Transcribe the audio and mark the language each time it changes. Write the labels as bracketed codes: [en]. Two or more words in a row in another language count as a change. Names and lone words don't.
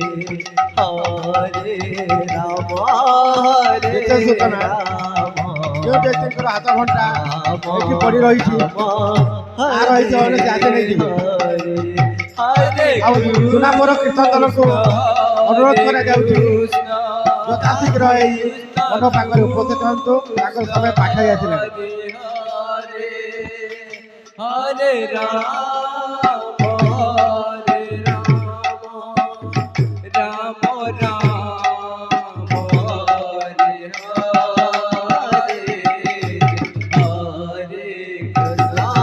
[or] ବିଶେଷ ସୂଚନା ଯେଉଁ ବ୍ୟକ୍ତିଙ୍କର ହାତ ଘଣ୍ଟା ଏଠି ପଡ଼ି ରହିଛି ତାର ହେଇଥିବ ବୋଲେ ସେ ଆସି ନେଇଯିବେ। ଆଉ ସୁନାପୁର କୀର୍ତ୍ତନ ଦଳକୁ ଅନୁରୋଧ କରାଯାଉଛି ଯଥାଶୀଘ୍ର ଏଇ ମଣ୍ଡପ ପାଖରେ ଉପସ୍ଥିତ ହୁଅନ୍ତୁ, ତାଙ୍କର ସମୟ ପାଖେଇ ଆସିଲାଣି। हरे राम राम राम हरे हरे हरे कृष्ण